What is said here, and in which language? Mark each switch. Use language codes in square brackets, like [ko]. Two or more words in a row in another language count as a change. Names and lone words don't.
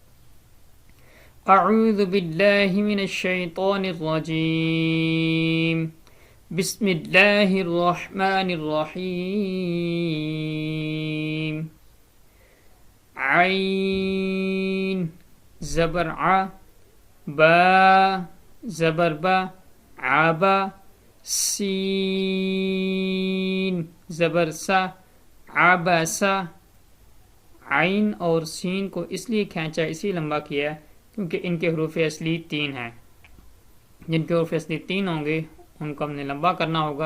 [ar] اعوذ باللہ من الشیطان الرجیم، بسم اللہ الرحمن الرحیم۔ [ur] عین زبر ع، با زبر با، عبا، سین زبر سا، عبسا۔ عین اور سین کو اس لیے کھینچا، اسی لمبا کیا ہے کیونکہ ان کے حروف اصلی 3 ہیں۔ جن کے حروف اصلی 3 ہوں گے ان کو ہم نے لمبا کرنا ہوگا۔